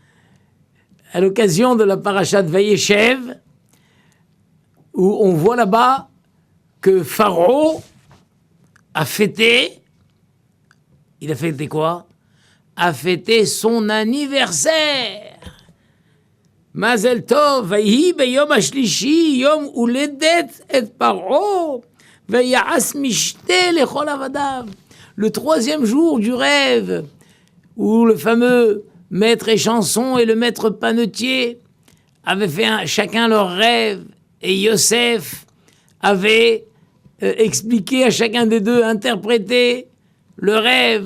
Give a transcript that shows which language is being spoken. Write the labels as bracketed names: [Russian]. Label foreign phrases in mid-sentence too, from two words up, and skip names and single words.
[French] À l'occasion de la paracha de Vayeshev, où on voit là-bas que Pharaon a fêté, il a fêté quoi? A fêté son anniversaire. [Hebrew] מזל טוב, ויהי ביום השלישי, יום הולדת את פרעה, ויעש משתה לכל עבדיו. [French] Le troisième jour du rêve, où le fameux maître échanson et le maître panetier avaient fait chacun leur rêve, et Yosef avait expliqué à chacun des deux, interprété le rêve.